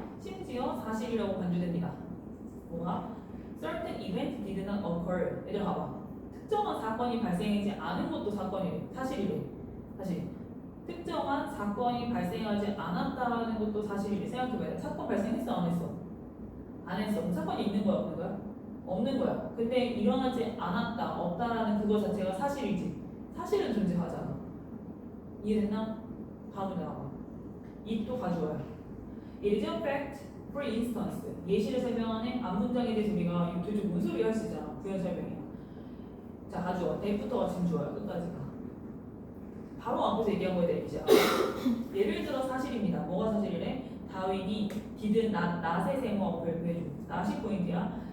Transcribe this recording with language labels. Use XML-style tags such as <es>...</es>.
<ko>심지어 사실이라고 간주됩니다. 뭐가?</ko> <en>Certain event did not occur.</en> <ko>얘들아 봐봐. 특정한 사건이 발생하지 않은 것도 사건이래. 사실이래. 다시. 특정한 사건이 발생하지 않았다는 것도 사실이래. 생각해봐요. 사건 발생했어 안 했어? 안 했어. 그럼 사건이 있는 거야 없는 거야? 없는 거야. 근데 일어나지 않았다 없다라는 그거 자체가 사실이지. 사실은 존재하잖아. 이해됐나? 다음에 나와봐. 이 또 가져와요.</ko> <en>It is a fact, for instance.</en> <ko>예시를 설명하는 앞문장에 대해서 우리가 이거 도대체 뭔 소리 할 수 있잖아. 부연 설명이야. 자 가져와. that부터가 지금 좋아요. 끝까지가. 바로 앞에서 얘기한 거에 대해 이제 예를 들어 사실입니다. 뭐가 사실이래? 다윈이</ko> <en>did not,</en> <ko>not의 세모어를 구해줘. not이 포인트야.</ko>